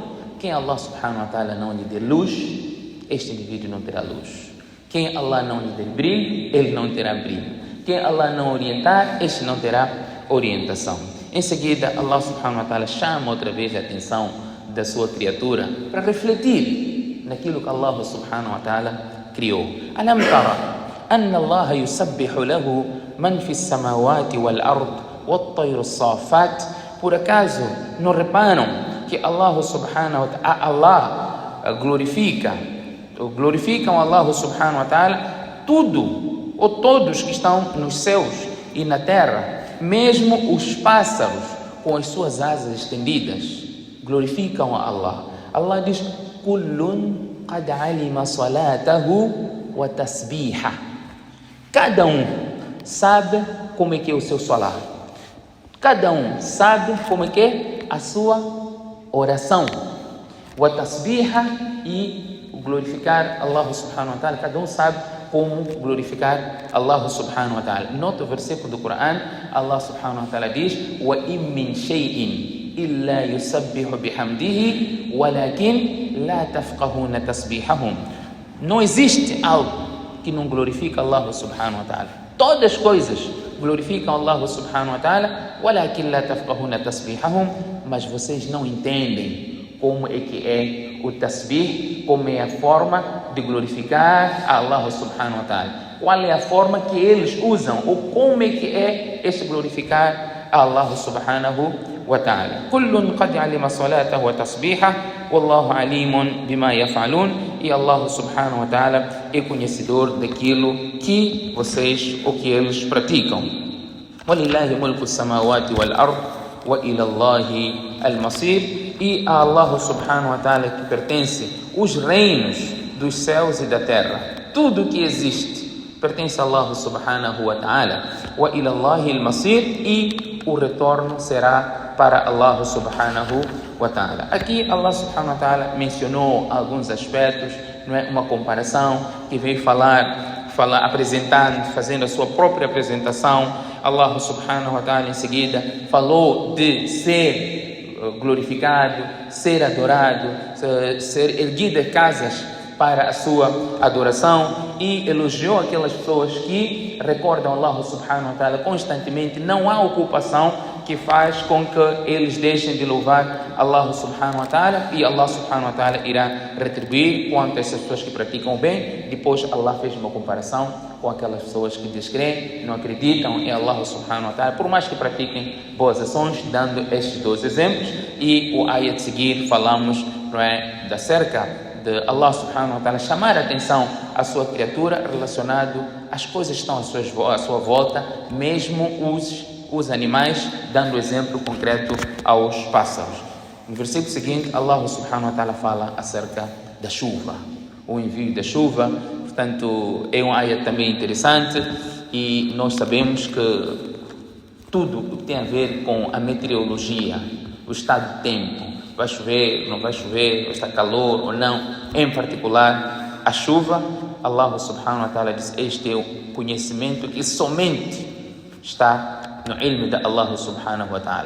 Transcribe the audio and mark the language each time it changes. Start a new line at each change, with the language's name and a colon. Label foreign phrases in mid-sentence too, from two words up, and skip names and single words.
Portuguese: Quem Allah
Arabic: سبحانه وتعالى
Portuguese: não lhe der luz, este indivíduo não terá luz. Quem Allah não lhe der brilho, ele não terá brilho. Quem Allah não orientar, este não terá orientação. Em seguida, Allah
Arabic: سبحانه وتعالى
Portuguese: chama outra vez a atenção da sua criatura para refletir naquilo que Allah
Arabic: سبحانه وتعالى
Portuguese: criou.
Arabic: ألم تر أن الله يسبح له من في السماوات والأرض والطير الصافات.
Portuguese: Por acaso não reparam que Allah
Arabic: سبحانه وتعالى,
Portuguese: Allah glorificam Allah
Arabic: سبحانه وتعالى
Portuguese: tudo ou todos que estão nos céus e na terra, mesmo os pássaros com as suas asas estendidas glorificam a Allah.
Arabic: Allah diz: كل قد علم صلاته وتسبيحه.
Portuguese: Cada um sabe como é que é o seu salar. Cada um sabe como é que é a sua oração.
Arabic: وتسبيحه,
Portuguese: e glorificar
Arabic: Allah سبحانه وتعالى.
Portuguese: Cada um sabe como glorificar Allah
Arabic: سبحانه وتعالى.
Portuguese: Nota o versículo do Coran,
Arabic: الله سبحانه وتعالى diz: وإن من شيء إلا يسبح بحمده ولكن لا تفقهون تسبيحهم.
Portuguese: Não existe algo que não glorifica Allah
Arabic: سبحانه وتعالى.
Portuguese: Todas as coisas glorificam Allah
Arabic: سبحانه وتعالى, ولكن لا تفقهون تسبيحهم,
Portuguese: mas vocês não entendem como é que é o tasbih, como é a forma de glorificar Allah
Arabic: سبحانه وتعالى.
Portuguese: Qual é a forma que eles usam, ou como é que é este glorificar Allah
Arabic: سبحانه وتعالى. كل قد علم صلاته وتسبيحه والله عليم بما يفعلون.
Portuguese: E Allah
Arabic: سبحانه وتعالى
Portuguese: é conhecedor daquilo que vocês ou que eles praticam.
Arabic: ولله ملك السماوات والأرض وإلى الله المصير.
Portuguese: E a Allah
Arabic: سبحانه وتعالى
Portuguese: que pertence os reinos dos céus e da terra. Tudo que existe pertence a Allah
Arabic: سبحانه وتعالى. وإلى الله المصير.
Portuguese: E o retorno será para Allah
Arabic: سبحانه وتعالى.
Portuguese: Aqui Allah
Arabic: سبحانه وتعالى
Portuguese: mencionou alguns aspectos, não é? Uma comparação que veio apresentando, fazendo a sua própria apresentação. Allah
Arabic: سبحانه وتعالى
Portuguese: em seguida falou de ser glorificado, ser adorado, ser erguidas casas para a sua adoração e elogiou aquelas pessoas que recordam Allah
Arabic: سبحانه وتعالى
Portuguese: constantemente. Não há ocupação que faz com que eles deixem de louvar Allah
Arabic: سبحانه وتعالى,
Portuguese: e Allah
Arabic: سبحانه وتعالى
Portuguese: irá retribuir quanto a essas pessoas que praticam o bem. Depois Allah fez uma comparação com aquelas pessoas que descreem, não acreditam em Allah
Arabic: سبحانه وتعالى,
Portuguese: por mais que pratiquem boas ações, dando estes 2 exemplos. E o ayat de seguir falamos, não é, da cerca de Allah
Arabic: سبحانه وتعالى
Portuguese: chamar a atenção à sua criatura relacionado às coisas que estão à sua volta, mesmo os animais, dando exemplo concreto aos pássaros. No versículo seguinte, Allah
Arabic: سبحانه وتعالى
Portuguese: fala acerca da chuva, o envio da chuva. Portanto, é um ayat também interessante, e nós sabemos que tudo o que tem a ver com a meteorologia, o estado do tempo, vai chover, não vai chover, vai estar calor ou não, em particular a chuva, Allah
Arabic: سبحانه وتعالى
Portuguese: diz: este é o conhecimento que somente está no ilm de Allah
Arabic: سبحانه وتعالى.